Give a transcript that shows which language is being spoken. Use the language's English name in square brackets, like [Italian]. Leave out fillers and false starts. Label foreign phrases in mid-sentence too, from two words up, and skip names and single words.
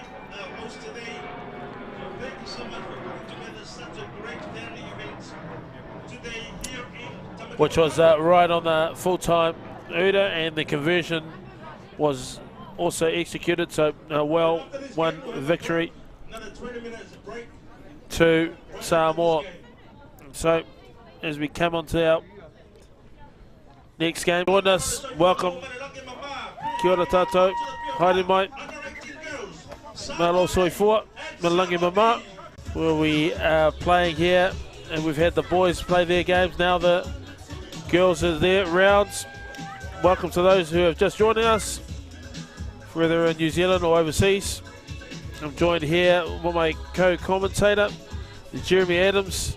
[English] which was right on the full-time Uda, and the conversion was also executed, so a well-won victory to Samoa. So as we come on to our next game, join us, welcome, [Māori] kia ora tātou, haere mai, [Samoan] malo soifua, malangi mama, [English] where we are playing here, and we've had the boys play their games, now the girls are there, rounds. Welcome to those who have just joined us, whether in New Zealand or overseas. I'm joined here with my co-commentator, Jeremy Adams.